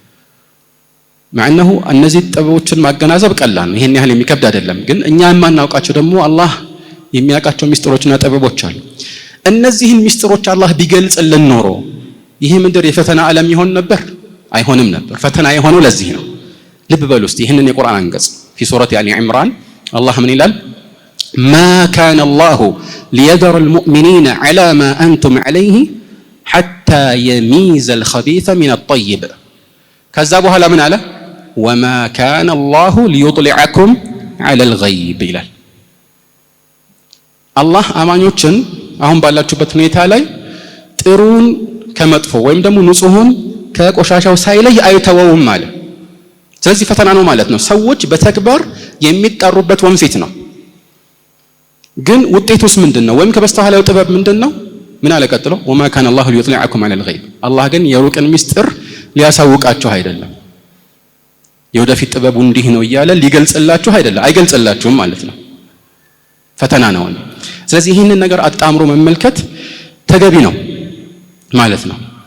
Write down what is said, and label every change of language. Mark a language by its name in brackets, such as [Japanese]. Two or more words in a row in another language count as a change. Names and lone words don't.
[Amharic] ማዕነሁ እነዚህ ጥበቦችን ማገናዘብ ቀላል ነው፣ ይሄን ያህል የሚከብድ አይደለም። ግን እኛ የማናውቃቸው ደግሞ አላህ የሚያውቃቸው ሚስጥሮችና ጥበቦች አሉ። እነዚህን ሚስጥሮች አላህ ቢገልጽልን ኖሮ ይሄ ምድር የፈተና ዓለም ይሆን ነበር? አይሆንም ነበር። ፈተና የሆነው ለዚህ ነው። ልብ በሉ እስቲ ይህንን የቁርአን አንቀጽ [Arabic] في سورة آل عمران [Amharic] አላህ ምን ይላል? [Arabic] ما كان الله ليذر المؤمنين على ما أنتم عليه حتى يميز الخبيث من الطيب [Amharic] ከዛ በኋላ ምን አለ? [Arabic] وما كان الله ليطلعكم على الغيب [Amharic] ይላል። አላህ አማኞችን አሁን ባላችሁበት ሁኔታ ላይ ጥሩን ከመጥፎ ወይም ደግሞ ንጹህን ከቆሻሻው ሳይለይ አይተወውም ማለት። ስለዚህ ፈተና ነው ማለት ነው። ሰዎች በተግባር የሚጣሩበት ወንፊት ነው። ግን ውጤቱስ ምንድነው? ወይም ከበስተኋላው ጥበብ ምንድነው? ምን አለ ቀጥሎ? [Arabic] وما كان الله ليطلعكم على الغيب [Amharic] አላህ ግን የሩቅን ሚስጥር ሊያሳውቃችሁ አይደለም። የወደፊት ጥበቡ እንዲህ ነው እያለ ሊገልጽላችሁ አይደለም፣ አይገልጽላችሁም ማለት ነው። ፈተና ነው። ስለዚህ ይህንን ነገር አጣምሮ መመልከት ተገቢ ነው ማለት ነው።